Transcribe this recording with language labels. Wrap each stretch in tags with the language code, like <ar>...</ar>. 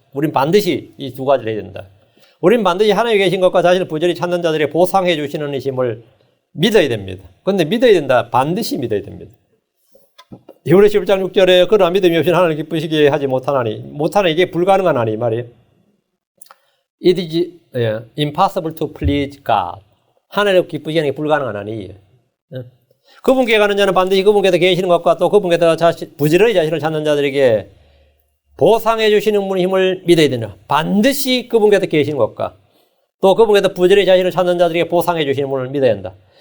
<ko>우린 반드시 이 두 가지를 해야 된다. 우린 반드시 하나님이 계신 것과 자신을 부지런히 찾는 자들에게 보상해 주시는 이심을 믿어야 됩니다. 그런데 믿어야 된다. 반드시 믿어야 됩니다. 히브리 11장 6절에 그러나 믿음이 없이는 하나님 기쁘시게 하지 못하나니 이게 불가능하나니 말이에요.</ko> <en>It is impossible to please God.</en> <ko>하나님 기쁘시게 하는 게 불가능하나니 그분께 가는 자는 반드시 그분께서 계시는 것과 또 그분께서 부지런히 자신을 찾는 자들에게 보상해 주시는 분의 힘을 믿어야 된다. 반드시 그분께서 계시는 것과 또 그분께서 부지런히 자신을 찾는 자들에게 보상해 주시는 분을 믿어야 한다.</ko>